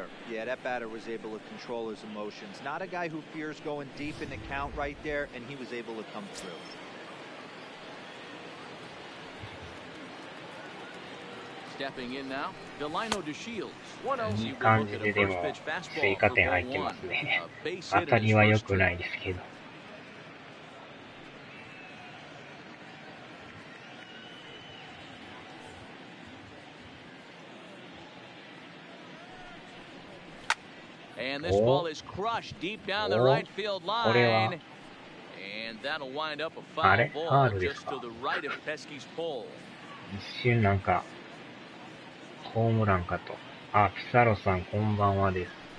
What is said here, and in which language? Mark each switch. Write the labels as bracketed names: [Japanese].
[English] Yeah, that batter was able to control his emotions. Not a guy who fears going deep in the count right there, and he was able to come through. Stepping in now, Delino DeShields. [Japanese] いい感じででも追加点入ってますね。当たりは良くないですけど。 [English] And this ball is crushed deep down the right field line. And that'll wind up a foul ball just to the right of Pesky's pole. [Japanese] 一瞬なんかホームランかと。あ、ピサロさんこんばんはです。